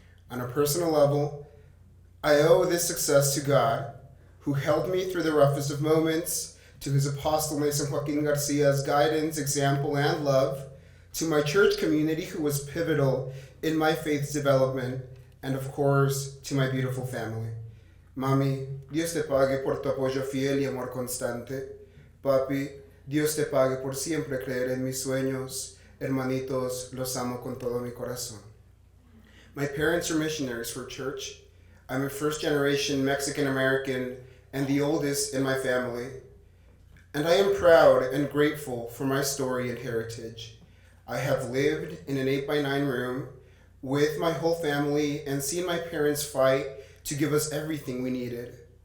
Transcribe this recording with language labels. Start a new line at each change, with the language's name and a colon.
English: On a personal level, I owe this success to God, who held me through the roughest of moments, to his apostle Mason Joaquin Garcia's guidance, example, and love, to my church community who was pivotal in my faith's development, and of course, to my beautiful family.
Spanish: Mami, Dios te pague por tu apoyo fiel y amor constante. Papi, Dios te pague por siempre creer en mis sueños. Hermanitos, los amo con todo mi corazón.
English: My parents are missionaries for church. I'm a first-generation Mexican-American and the oldest in my family. And I am proud and grateful for my story and heritage. I have lived in an 8x9 room with my whole family and seen my parents fight to give us everything we needed.